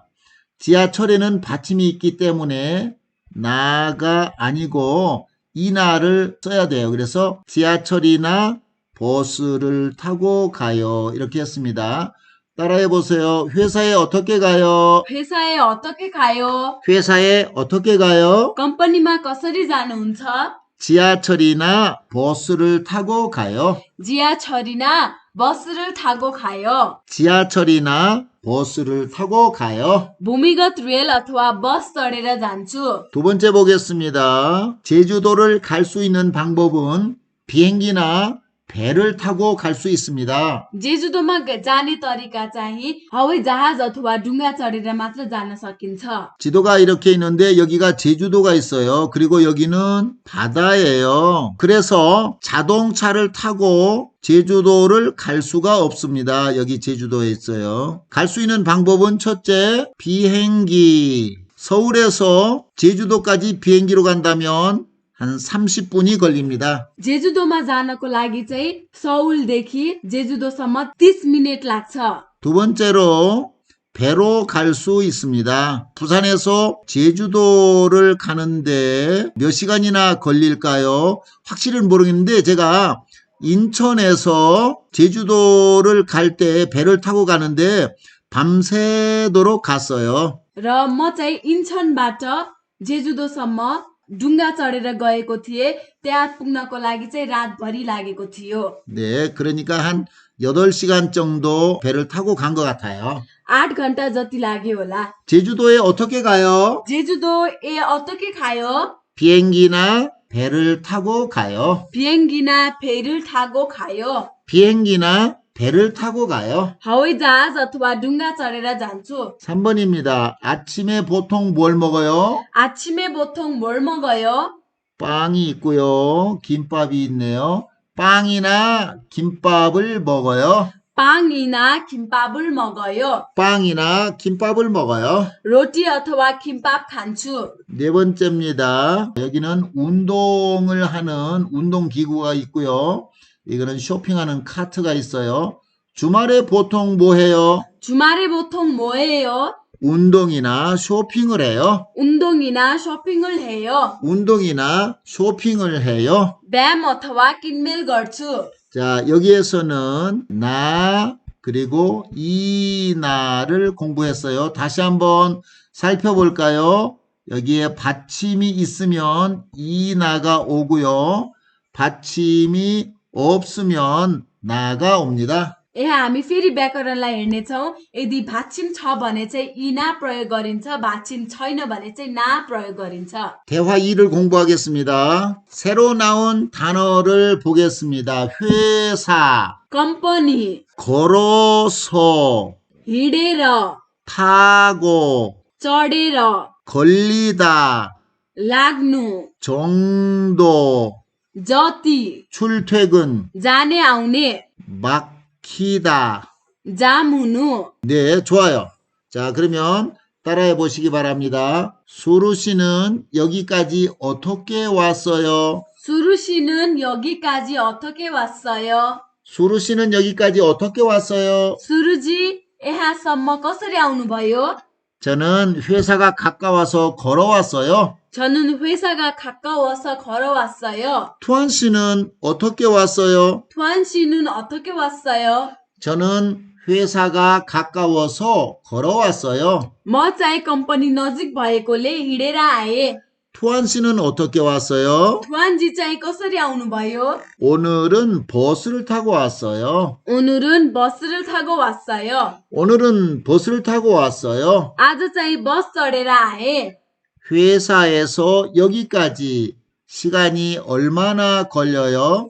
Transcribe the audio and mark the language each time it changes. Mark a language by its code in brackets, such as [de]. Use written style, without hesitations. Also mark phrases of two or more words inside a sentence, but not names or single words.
[ko] 지하철에는 받침이 있기 때문에 나가 아니고 이나를 써야 돼요. 그래서 지하철이나 버스를 타고 가요. 이렇게 했습니다. 따라해 보세요. 회사에 어떻게 가요? 회사에 어떻게 가요? 회사에 어떻게 가요? [ne] 컴퍼니मा कसरी जानुहुन्छ? [ko] 지하철이나 버스를 타고 가요. 지하철이나 버스를 타고 가요. 지하철이나 버스를 타고 가요. [ne] भूमिगत रेल अथवा बस चढेर जान्छु. [ko] 두 번째 보겠습니다. 제주도를 갈 수 있는 방법은 비행기나 배를 타고 갈 수 있습니다. [ne] जेजुदोमा जाने तरिका चाहिँ हवाई जहाज अथवा डुङ्गा चढेर मात्र जान सकिन्छ. [ko] 지도가 이렇게 있는데 여기가 제주도가 있어요. 그리고 여기는 바다예요. 그래서 자동차를 타고 제주도를 갈 수가 없습니다. 여기 제주도에 있어요. 갈 수 있는 방법은 첫째, 비행기. 서울에서 제주도까지 비행기로 간다면 한 30분이 걸립니다. [ne] जेजुदोमा जानको लागि चाहिँ सौलदेखि जेजुदोसम्म 30 मिनेट लाग्छ. [ko] 두 번째로 배로 갈 수 있습니다. 부산에서 제주도를 가는데 몇 시간이나 걸릴까요? 확실히는 모르겠는데 제가 인천에서 제주도를 갈 때 배를 타고 가는데 밤새도록 갔어요. [ne] र म चाहिँ इन्चनबाट जेजुदोसम्म डुङ्गा चढेर गएको थिएँ. त्यहाँ पुग्नको लागि चाहिँ रातभरि लागेको थियो. [ko] 네, 그러니까 한 8시간 정도 배를 타고 간 것 같아요. [ne] 8 घण्टा जति लाग्यो होला. [ko] 제주도에 어떻게 가요? जेजुदो에 어떻게 가요? 비행기나 배를 타고 가요. 비행기나 배를 타고 가요. 비행기나 배를 타고 가요. [ne] हवाई जहाज अथवा डुङ्गा चढेर जान्छु. [ko] 3번입니다. 아침에 보통 뭘 먹어요? 아침에 보통 뭘 먹어요? 빵이 있고요. 김밥이 있네요. 빵이나 김밥을 먹어요. 빵이나 김밥을 먹어요. 빵이나 김밥을 먹어요. [ne] रोटी अथवा 김밥 खान्छु. [ko] 네 번째입니다. 여기는 운동을 하는 운동기구가 있고요. 이거는 쇼핑하는 카트가 있어요. 주말에 보통 뭐 해요? 주말에 보통 뭐 해요? 운동이나 쇼핑을 해요. 운동이나 쇼핑을 해요. 운동이나 쇼핑을 해요. [ne] व्यायाम अथवा किनमेल गर्छु. [ko] 자, 여기에서는 나 그리고 이나를 공부했어요. 다시 한번 살펴볼까요? 여기에 받침이 있으면 이나가 오고요. 받침이 없으면 나가 옵니다. [ne] यहाँ हामी फेरि व्याकरणलाई हेर्नेछौँ. यदि भाषिम छ भने चाहिँ इना प्रयोग गरिन्छ. भाषिम छैन भने चाहिँ ना प्रयोग गरिन्छ. [ko] 대화 2를 공부하겠습니다. 새로 나온 단어를 보겠습니다. 회사, [ne] कम्पनी, [ko] 걸어서, [ne] हिँडेर, [ko] 타고, [ne] चढेर, [ko] 걸리다, [ne] लाग्नु, [ko] 정도, [ne] जति, [ko] 출퇴근, [ne] जाने आउने, [ko] 막히다. [ne] जाम हुनु. [ko] 네, 좋아요. 자, 그러면 따라해 보시기 바랍니다. 수루 씨는 여기까지 어떻게 왔어요? सुरु 씨는 여기까지 어떻게 왔어요? 수루 씨는 여기까지 어떻게 왔어요? [ne] सुरुजी यहाँसम्म कसरी आउनुभयो? [ko] 저는 회사가 가까워서 걸어왔어요. 저는 회사가 가까워서 걸어왔어요. 투한 씨는 어떻게 왔어요? 투안 씨는 어떻게 왔어요? 저는 회사가 가까워서 걸어왔어요. [ne] म चाहिँ कम्पनी नजिक भएकोले हिँडेर आए. [ko] 투한 씨는 어떻게 왔어요? [ne] 투안जी चाहिँ कसरी आउनुभयो? [ko] 오늘은 버스를 타고 왔어요. 오늘은 버스를 타고 왔어요. 오늘은 버스를 타고 왔어요. [ne] आज चाहिँ बस चढेर आए. [ko] 회사에서 여기까지 시간이 얼마나 걸려요?